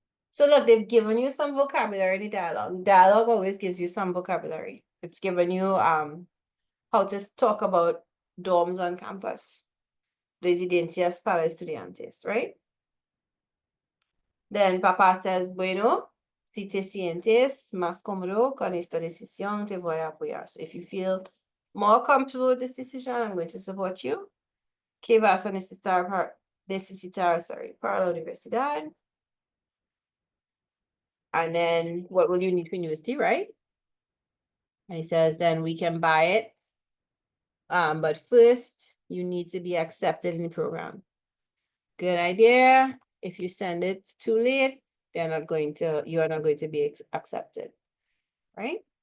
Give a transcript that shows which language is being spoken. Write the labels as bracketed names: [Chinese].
[English] So look, they've given you some vocabulary in the dialogue. Dialogue always gives you some vocabulary. It's given you how to talk about dorms on campus, [Spanish] residencias para estudiantes, [English] right? Then Papa says, [Spanish] bueno, si te sientes más cómodo con esta decisión, te voy a apoyar. [English] So if you feel more comfortable with this decision, I'm going to support you. [Spanish] ¿Qué vas a necesitar, [English] sorry, [Spanish] para la universidad? [English] And then what will you need for university, right? And he says, then we can buy it. But first, you need to be accepted in the program. Good idea. If you send it too late, you are not going to be accepted, right?